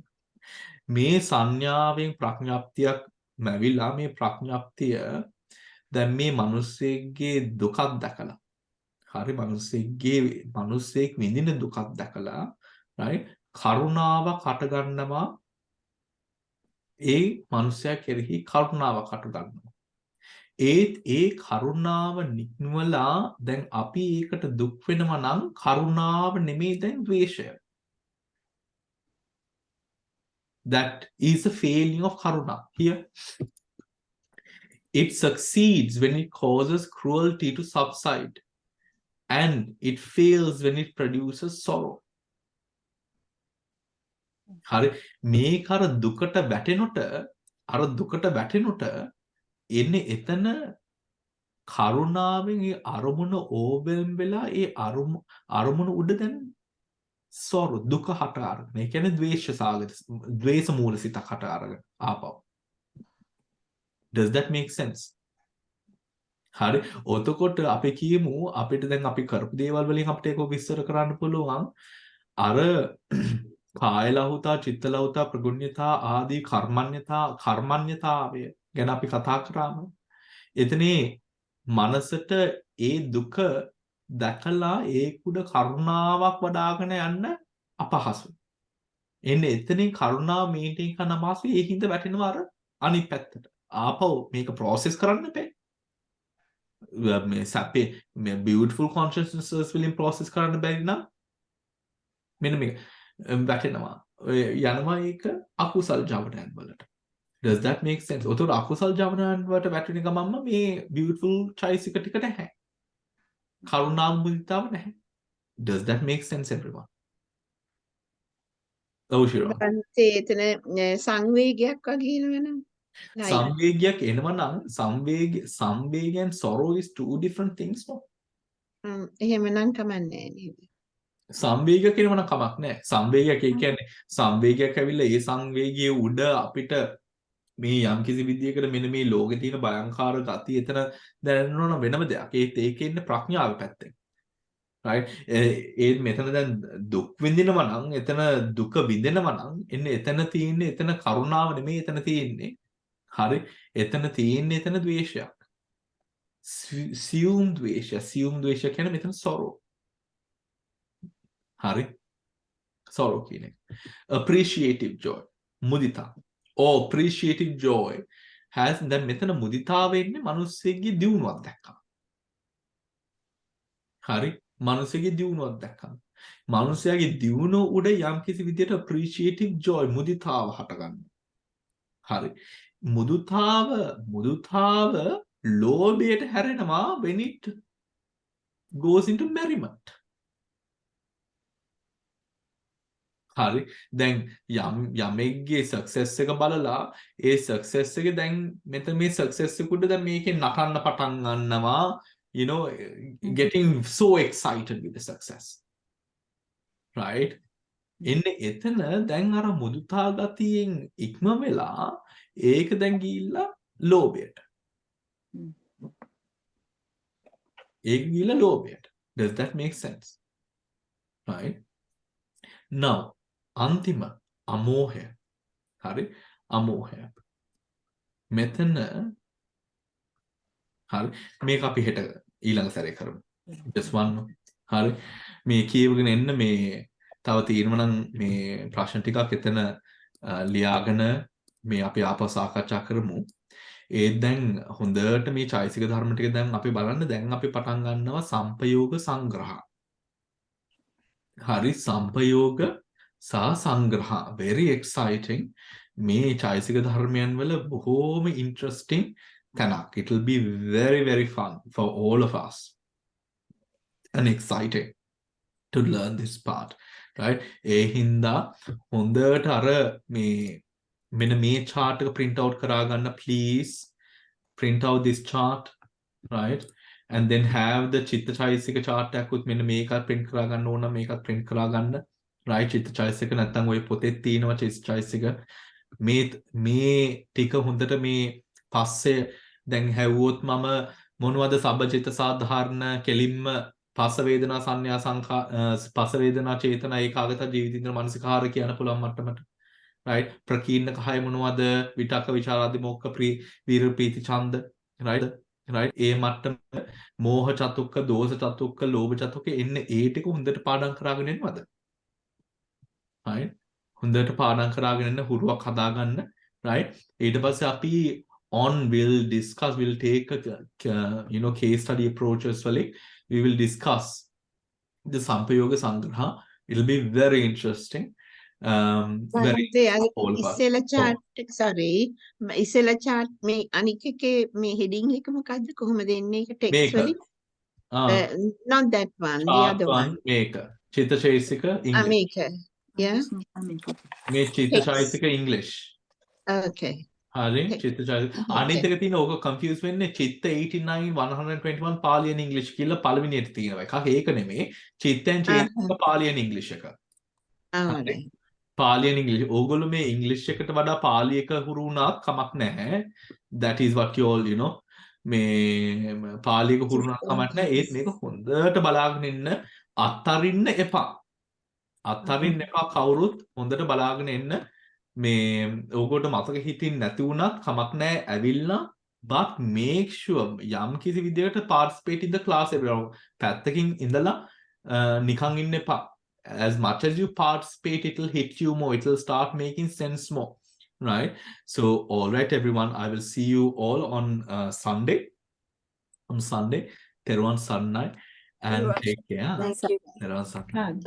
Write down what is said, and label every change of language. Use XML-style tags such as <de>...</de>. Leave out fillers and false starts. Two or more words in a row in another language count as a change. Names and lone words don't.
<si>මේ සංඥාවෙන් ප්‍රඥප්තියක් ලැබිලා මේ ප්‍රඥප්තිය දැන් මේ මිනිස්සෙක්ගේ දුකක් දැකලා හරි මිනිස්සෙක් විඳින දුකක් දැකලා right කරුණාව කට ගන්නවා ඒ මිනිසයා කෙරෙහි කරුණාව කට ගන්නවා ඒ කරුණාව නික්මලා දැන් අපි ඒකට දුක් වෙනවා නම් කරුණාව නෙමෙයි දැන් ද්වේෂය.</si> <en>That is a failing of karuna. Here, it succeeds when it causes cruelty to subside, and it fails when it produces sorrow.</en> <si>හරි මේක අර දුකට වැටෙනොට එන්නේ එතන කරුණාවෙන් ඒ අරමුණ ඕබෙන් වෙලා ඒ අරමුණ උඩ දැන් sorrow දුක හට අරගෙන ඒ කියන්නේ ද්වේෂ මූල සිතක් හට අරගෙන ආපහු.</si> <en>Does that make sense?</en> <si>හරි ඔතකොට අපි කියමු අපිට දැන් අපි කරපු දේවල් වලින් අපිට ඒක විස්තර කරන්න පුළුවන් අර කාය ලහුතා චිත්ත ලහුතා ප්‍රගුණ්‍යතා ආදී කර්මඤ්ඤතාවය ගැන අපි කතා කරාම එතනේ මනසට ඒ දුක දැකලා ඒකුඩ කරුණාවක් වඩාගෙන යන්න අපහසුයි. එන්නේ එතනින් කරුණාව මේන්ටේන් කරන මාසෙ ඒ හිඳ වැටෙනවා අර අනිත් පැත්තට. ආපහු මේක ප්‍රොසෙස් කරන්න එපා. මේ සැපේ මේ</si> <en>beautiful consciousnesses</en> <si>වලින් ප්‍රොසෙස් කරන්න බැරි නම් මෙන්න මේක වැටෙනවා. යනවා ඒක අකුසල් ජවනයන් වලට.</si> <en>Does that make sense?</en> <si>උතර අකුසල් ජවනයන් වලට වැටෙන ගමන්ම මේ beautiful චෛසික ටික නැහැ. කරුණා මුදිතාව නැහැ.</si> <en>Does that make sense everyone?</en> <si>ඔව් ශිරෝ. එතන සංවේගයක් වගේ වෙනවා. Like, සංවේගයක් එනවා නම් සංවේග</si> <en>and sorrow is two different things no.</en> <si>එහෙමනම් කමන්නේ නේද? සංවේගයක් එනවා නම් කමක් නැහැ. සංවේගයක් ඒ කියන්නේ සංවේගයක් ඇවිල්ලා ඒ සංවේගයේ උඩ අපිට මේ යම්කිසි විදියකට මෙන්න මේ ලෝකේ තියෙන භයංකාර ගතිය එතන දැනෙනවා නම් වෙනම දෙයක්. ඒකේ ඉන්න ප්‍රඥාව පැත්තෙන්. right ඒ මෙතන දැන් දුක් විඳිනවා නම් එතන දුක විඳිනවා නම් එන්නේ එතන තියෙන්නේ එතන කරුණාව නෙමෙයි එතන තියෙන්නේ. හරි එතන තියෙන්නේ එතන ද්වේෂයක්. සියුම් ද්වේෂය කියන්නේ මෙතන sorrow. හරි sorrow කියන එක.</si> <en>appreciative joy mudita or appreciative joy has</en> <si>දැන් මෙතන මුදිතාව එන්නේ මිනිස්සෙගේ දියුණුවක් දැක්කම. හරි මිනිස්සෙගේ දියුණුවක් දැක්කම. මිනිසයාගේ දියුණුව උඩ යම්කිසි විදියට</si> <en>appreciative joy</en> <si>මුදිතාව හටගන්නවා. හරි මුදුතාව ලෝභයට හැරෙනවා</si> <en>when it goes into merriment.</en> <si>හරි දැන් යමෙක්ගේ සක්සස් එක බලලා ඒ සක්සස් එක දැන් මෙතන මේ සක්සස් එක උඩ දැන් මේකෙන් නටන්න පටන් ගන්නවා</si> <en>you know getting so excited with the success right</en> <si>එන්නේ එතන දැන් අර මුදුතා ගතියෙන් ඉක්ම වෙලා ඒක දැන් ගිහිල්ලා ලෝභයට</si> <en>does that make sense right now</en> <si>අන්තිම අමෝහය හරි අමෝහය මෙතන හරි මේක අපි හෙට ඊළඟ සැරේ කරමු</si> <en>just one</en> <si>හරි මේ කියවගෙන එන්න මේ තව තියෙනවා නම් මේ ප්‍රශ්න ටිකක් එතන ලියාගෙන මේ අපි ආපහු සාකච්ඡා කරමු ඒ දැන් හොඳට මේ චෛසික ධර්ම ටික දැන් අපි බලන්න දැන් අපි පටන් ගන්නවා සම්පයෝග සංග්‍රහ හරි සම්පයෝග සහ සංග්‍රහ</si> <en>very exciting</en> <si>මේ චෛසික ධර්මයන් වල බොහෝම</si> <en>interesting තැනක් it will be very very fun for all of us and exciting to learn this part right</en> <si>ඒ හින්දා හොඳට අර මේ මෙන්න මේ</si> <en>chart එක print out</en> <si>කරා ගන්න</si> <en>please print out this chart right and then have the chitta chaisika chart</en> <si>එකකුත් මෙන්න මේකත්</si> <en>print</en> <si>කරා ගන්න ඕන මේකත්</si> <en>print</en> <si>කරා ගන්න</si> <en>right chitta chaisika</en> <si>නැත්තම් ඔය පොතේ තියෙනවා</si> <en>chitta chaisika</en> <si>මේ ටික හොඳට මේ පස්සේ දැන් හැවුවොත් මම මොනවද සබ්බචිත්ත සාධාරණ කෙලින්ම පස වේදනා සංඥා සංඛා පස වේදනා චේතනා ඒකාගත ජීවිතින්ද්‍ර මනසිකාර කියන පුළුවන් මට්ටමට right ප්‍රකීර්ණ කහය මොනවද විතක්ක විචාරාදි මොක්ක වීර ප්‍රීති ඡන්ද right ඒ මට්ටම මෝහ චතුක්ක දෝෂ චතුක්ක ලෝභ චතුක්ක එන්නේ ඒ ටික හොඳට පාඩම් කරගෙන එන්නවද</si> <en>right</en> <si>හොඳට පාඩම් කරගෙන එන්න හුරුවක් හදාගන්න</si> <en>right</en> <si>ඊට පස්සේ අපි</si> <en>we'll take a case study approaches වලින් we will discuss the sampayoga sangraha it'll be very interesting very all of us.</en> <si>ඉස්සෙල්ලා chart එක sorry ඉස්සෙල්ලා chart මේ අනික එකේ මේ heading එක මොකද්ද කොහොමද එන්නේ ඒක text වලින්</si> <en>not that one the other one</en> <si>මේක චිත්තචෛතසික English මේක yeah මේ චිත්තචෛතසික English</si> <en>okay</en> <si>හරි චිත්තචෛතසික අනිත් එක තියෙන ඕක confuse වෙන්නේ චිත්ත 89 121 පාලියන් English කියලා පළවෙනියට තියෙනවා එකක් ඒක නෙමෙයි චිත්තෙන් චේතසික පාලියන් English එක පාලියන් English ඕගොල්ලෝ මේ English එකට වඩා පාලි එක හුරු වුණාත් කමක් නැහැ</si> <en>that is what you all you know</en> <si>මේ පාලි එක හුරු වුණාත් කමක් නැහැ ඒත් මේක හොඳට බලාගෙන ඉන්න අත්තරින්න එපා කවුරුත් හොඳට බලාගෙන එන්න මේ ඕගොල්ලෝ මතක හිතින් නැති වුණත් කමක් නැහැ ඇවිල්ලා</si> <en>but make sure</en> <si>යම් කිසි විදියකට</si> <en>participate in the class everyone</en> <si>පැත්තකින් ඉඳලා නිකන් ඉන්න එපා</si> <en>as much as you participate it will hit you more it will start making sense more right so all right everyone I will see you all on Sunday</en> <si>Teruwan Sarnai</si> <en>and take care Thank you.</en>